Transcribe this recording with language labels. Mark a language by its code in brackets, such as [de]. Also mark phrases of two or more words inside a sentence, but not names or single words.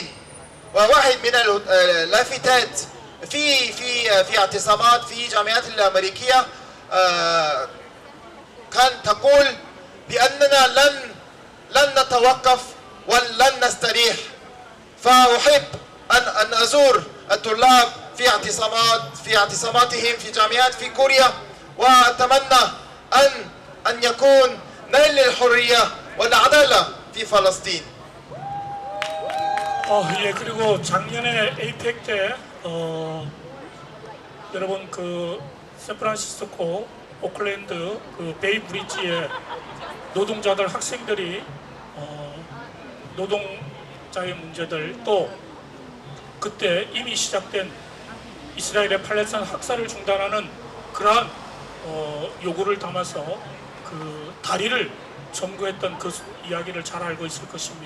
[ar] وواحد من اللافتات في اعتصامات في جامعات الأمريكية كان تقول بأننا لن نتوقف ولن نستريح. فأحب أن أزور الطلاب في اعتصاماتهم في جامعات في كوريا، وأتمنى أن يكون نيل للحرية والعدالة في فلسطين. [ko] 예, 그리고 작년에 에이펙 때 여러분 그 샌프란시스코, 오클랜드 그 베이 브리지에 노동자들, 학생들이 노동자의 문제들, 또 그때 이미 시작된 이스라엘의 팔레스타인 학살을 중단하는 그러한 요구를 담아서 그 다리를 점거했던 그 이야기를 잘 알고 있을 것입니다.